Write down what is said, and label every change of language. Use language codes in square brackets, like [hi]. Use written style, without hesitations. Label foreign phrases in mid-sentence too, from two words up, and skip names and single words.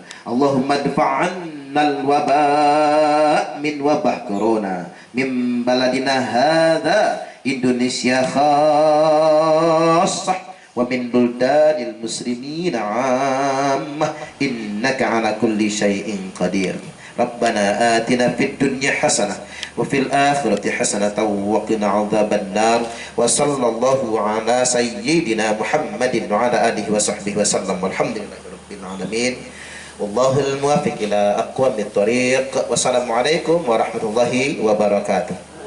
[ar] اللهم ادفع عنا الوباء من وباء كورونا من بلدنا هذا إندونيسيا خاصة ومن بلدان المسلمين عامة إنك على كل شيء قدير. ربنا آتنا في الدنيا حسنة وفي الآخرة حسنة وقنا عذاب النار. وصلى الله على سيدنا محمد وعلى آله وصحبه وسلم. والحمد لله رب العالمين والله الموفق إلى أقوم الطريق. والسلام عليكم ورحمة الله وبركاته.